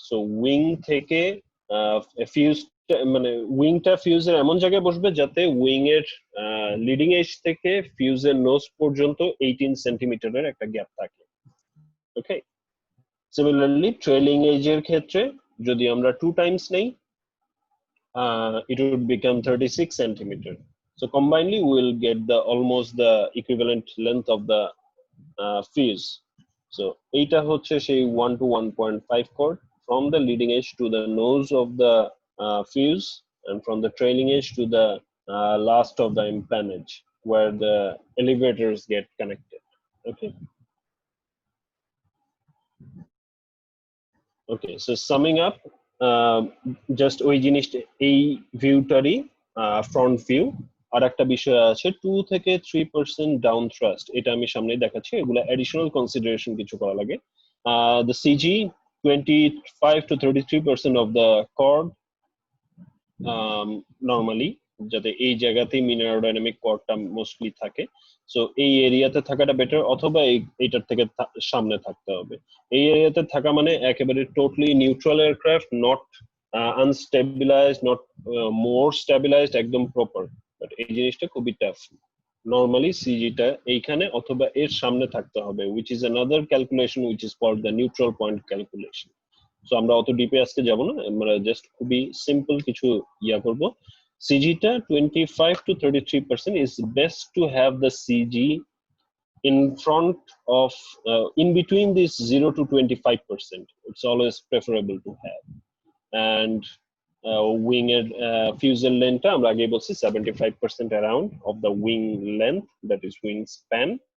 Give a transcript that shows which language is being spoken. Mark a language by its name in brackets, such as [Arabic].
[Bangla] So wing থেকে fuse মানে উইংটা ফিউজের এমন জায়গায় বসবে যাতে উইং এর লিডিং এজ থেকে ফিউজের নোজ পর্যন্ত 18 সেন্টিমিটারের একটা গ্যাপ থাকে। ওকে, সিমিলারলি ট্রেলিং এজের ক্ষেত্রে যদি আমরা 2 times নেই, [English] it would become 36 centimeter. So combinedly we will get the almost the equivalent length of the fuse. So [Bangla] এটা হচ্ছে সেই [English] 1 to 1.5 chord from the leading edge to the nose of the fuse, and from the trailing edge to the last of the empennage where the elevators get connected. Okay. Okay, so summing up, just [Bangla] ওই জিনিসটা, এই ভিউটারই front view. আর একটা বিষয় আছে 2 থেকে 3% down thrust, এটা আমি সামনে দেখাচ্ছি। এগুলো অ্যাডিশনাল কনসিডারেশন কিছু করা লাগে। [English] The CG 25 to 33% of the chord normally, [Bangla] যাতে এই জায়গাতেই মিন অ্যারোডাইনামিক কর্ডটা মোস্টলি থাকে। সো এই এরিয়াতে থাকাটা বেটার, অথবা এইটার থেকে সামনে থাকতে হবে। এই এরিয়াতে থাকা মানে একেবারে totally neutral aircraft, not আনস্টেবিলাইজড, not more stabilised, একদম প্রপার। বাট এই জিনিসটা খুবই টাফ। নরমালি সিজিটা এইখানে অথবা এর সামনে থাকতে হবে, [English] which is another calculation which is called the neutral point calculation. [Bangla] So আমরা অত ডিপে আজকে যাব না, আমরা জাস্ট খুবই সিম্পল কিছু ইয়া করব। [English] CG টা 25 to 33% is best to have the CG in front of in between this 0 to 25%. It's always preferable to have. And wing fuselage length [Bangla] আমরা আগে বলছি [English] 75% around of the wing length, that is wing span.